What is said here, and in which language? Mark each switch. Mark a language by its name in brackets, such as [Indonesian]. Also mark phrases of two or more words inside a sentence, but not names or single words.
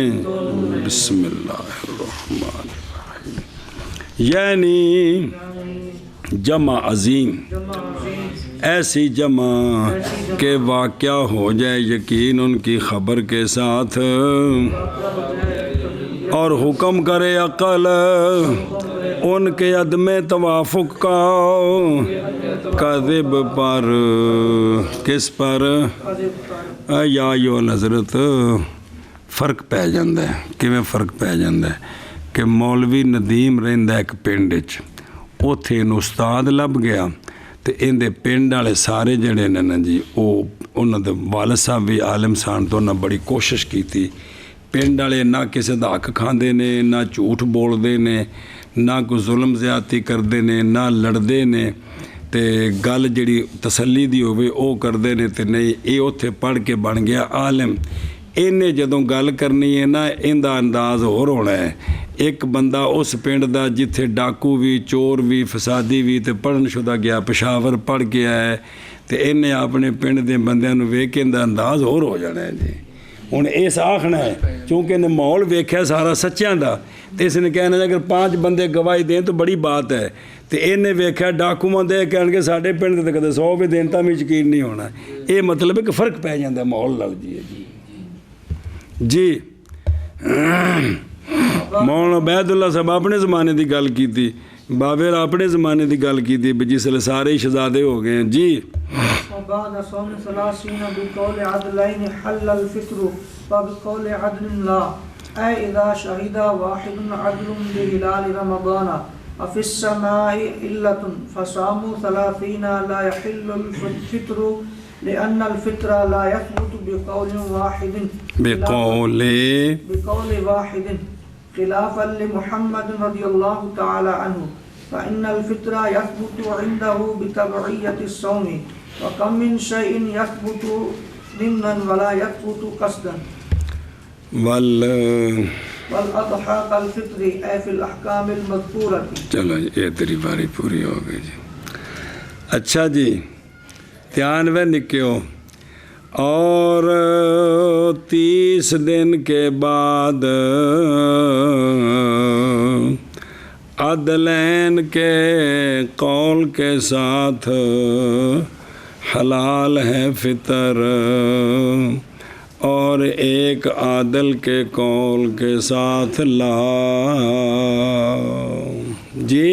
[Arabic] بسم اللہ الرحمن الرحیم، [Urdu] یعنی جمع عظیم، ایسی جمع کہ واقعہ ہو جائے یقین ان کی خبر کے ساتھ، اور حکم کرے عقل ان کے عدم توافق کا، کذب پر، کس پر؟ [Punjabi] یا حضرت فرق پی جاندہ ہے، کیویں فرق پی جاندہ ہے کہ مولوی ندیم رہندا ایک پنڈ وچ، اوتھے ان استاد لب گیا تے اندے پنڈ والے سارے جڑے نے نا جی وہ انہاں دے والد صاحب بھی عالم سان تو انہاں بڑی کوشش کیتی، پنڈ والے نہ کسی دا حق کھاندے نے، نہ جھوٹ بولدے نے، نہ کوئی ظلم زیادتی کردے نے، نہ لڑدے نے، تے گل جڑی تسلی دی ہوئے او کردے نے، تے نہیں اے اوتھے پڑھ کے بن گیا عالم۔ انہیں جدوں گل کرنی ہے نا اندہ انداز ہور ہونا ہے، ایک بندہ اس پنڈ دا جتھے ڈاکو بھی، چور بھی، فسادی بھی تے پڑھن شدہ گیا، پشاور پڑھ کے آیا ہے، تے انہیں اپنے پنڈ دے بندیاں نوں ویکھ کے اندہ انداز ہور ہو جانا ہے جی۔ ہن اس آکھنا ہے چونکہ انہیں ماحول ویکھیا سارا سچیاں دا، تے اس نے کہنا ہے اگر 5 بندے گواہی دیں تو بڑی بات ہے، تے انہیں ویکھیا ڈاکو دے کہن کے ساڈے پنڈ تے کدے 100 بھی دین تاں بھی یقین نہیں ہونا، یہ مطلب ہے کہ فرق پی جاندا ہے ماحول نال جی۔ جی مولانا عبید اللہ صاحب اپنے زمانے دی گل کی تھی، بابر اپنے زمانے دی گل کی تھی جس لئے سارے شہزادے ہو گئے ہیں جی۔ [Arabic] وبعد صوم 30 بقول عدلین حل الفطر وبقول عدل لا، اے اذا شہد واحد عدل بہلال رمضان وفی السماء علت فصام 30 لا يحل الفطر لأن الفطر لا يثبت بقول واحد خلافا لمحمد رضی اللہ تعالی عنہ، فإن الفطر يثبت عنده بتبعية الصوم، وكم من شيء يثبت ضمنا ولا يثبت قصدا، والأضحى كالفطر أي في الأحكام المذكورة۔ [Urdu] چلو یہ تیری باری پوری ہو گئی جی۔ اچھا جی دھیان میں نکیو، اور 30 دن کے بعد عدلین کے قول کے ساتھ حلال ہے فطر، اور ایک عادل کے قول کے ساتھ لا جی۔